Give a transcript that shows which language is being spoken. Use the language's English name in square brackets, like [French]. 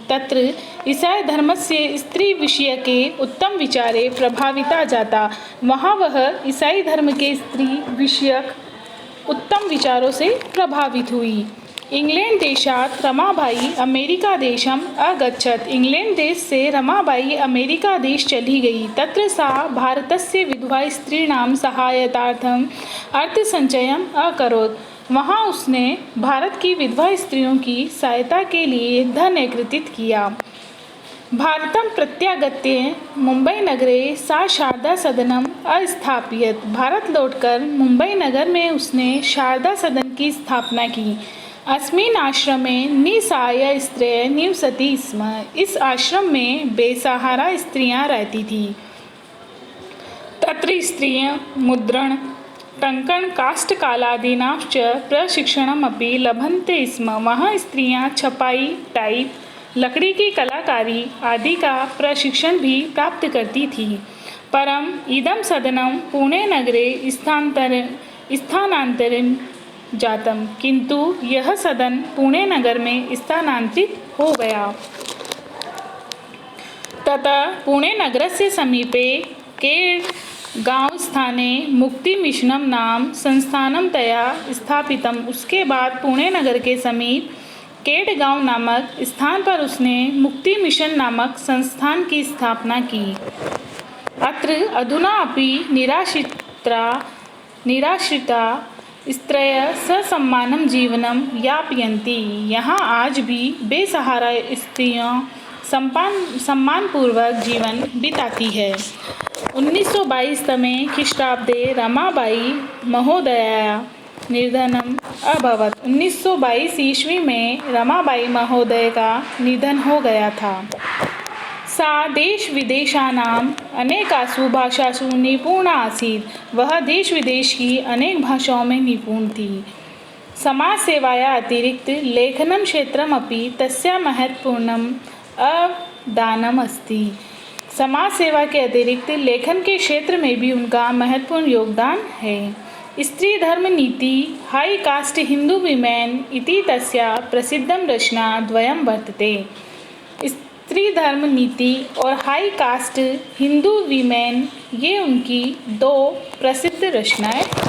[Sanskrit] तत्र ईसाई धर्मस्य स्त्री विषय के उत्तम विचारे प्रभाविता जाता। [Hindi] वहाँ वह ईसाई धर्म के स्त्री विषयक उत्तम विचारों से प्रभावित हुई। [Sanskrit] इंग्लैंड देशात् रमाबाई अमेरिकादेशम् अगच्छत्। [Hindi] इंग्लैंड देश से रमाबाई अमेरिका देश चली गई। [Sanskrit] तत्र सा भारतस्य विधवा स्त्रीणां सहायतार्थम् अर्थसञ्चयम् अकरोत्। [Hindi] वहाँ उसने भारत की विधवा स्त्रियों की सहायता के लिए धन एकत्रित किया। [Sanskrit] भारतं प्रत्यागत्य मुंबई नगरे सा शारदा सदनम अस्थापयत्। [Hindi] भारत लौटकर मुंबई नगर में उसने शारदा सदन की स्थापना की। [Sanskrit] अस्मिन् आश्रमे निसहाय स्त्रियः निवसति स्म। [Hindi] इस आश्रम में बेसहारा स्त्रियां रहती थी। [Sanskrit] तत्र स्त्रियः मुद्रण टङ्कण काष्ठकलादीनां च प्रशिक्षणमपि लभन्ते स्म। [Hindi] वहाँ स्त्रियां छपाई, टाइप, लकड़ी की कलाकारी आदि का प्रशिक्षण भी प्राप्त करती थी। [Sanskrit] परम इदं सदनं पुणे नगरे स्थानांतरितं जातम। [Hindi] किंतु यह सदन पुणे नगर में स्थानांतरित हो गया। [Sanskrit] ततः पुणे नगरस्य समीपे केडगांव स्थाने मुक्ति मिशनं नाम संस्थानं तया स्थापितम्। [Hindi] उसके बाद पुणे नगर के समीप केडगांव नामक स्थान पर उसने मुक्ति मिशन नामक संस्थान की स्थापना की। [Sanskrit] अत्र अधुना अपि निराश्रिता स्त्रियः ससम्मानं जीवनं यापयन्ति। [Hindi] यहाँ आज भी बेसहारा स्त्रियां सम्मानपूर्वक जीवन बिताती है। [Sanskrit] 1922 तमे ख्रीष्टाब्दे रमाबाई महोदयायाः निधनम् अभवत्। [Hindi] 1922 ईस्वी में रमाबाई महोदय का निधन हो गया था। [Sanskrit] सा देश विदेशानाम् अनेकासु भाषासु निपुणा आसीत्। [Hindi] वह देश विदेश की अनेक भाषाओं में निपुण थी। [Sanskrit] समाज सेवाया अतिरिक्त लेखनं क्षेत्रमपि तस्याः महत्वपूर्णम् अवदानम् अस्ति। [Hindi] समाज सेवा के अतिरिक्त लेखन के क्षेत्र में भी उनका महत्वपूर्ण योगदान है। [Sanskrit] स्त्री धर्म नीति हाई कास्ट हिंदू विमेन इति तस्याः प्रसिद्धं रचना द्वयं वर्तते। [Hindi] स्त्री धर्म नीति और हाई कास्ट हिंदू विमेन ये उनकी दो प्रसिद्ध रचनाएं।